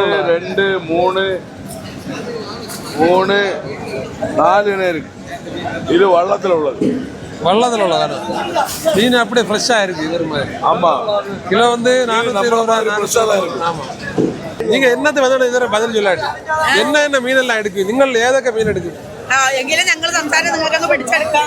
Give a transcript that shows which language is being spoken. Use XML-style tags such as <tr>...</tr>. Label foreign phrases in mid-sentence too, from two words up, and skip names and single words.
<ta>2 3 4 எண்ணெய் இருக்கு. இது வள்ளத்தில் உள்ளது. வள்ளத்தில் உள்ளதானே மீன் அப்படியே ஃப்ரெஷ்ஷாக இருக்கு. இது மாதிரி ஆமா. கிலோ வந்து 420 ரூபா. ஆமா. நீங்க என்னத்தை வந்து இதுவரை பதில் சொல்லாட்டு என்ன மீனெல்லாம் எடுக்கு?</ta> <ml>നിങ്ങൾ ഏതൊക്കെ മീൻ എടുക്കും? എങ്കിലും ഞങ്ങൾ സംസാരം നിങ്ങൾക്ക് പഠിച്ചെടുക്കാം.</ml>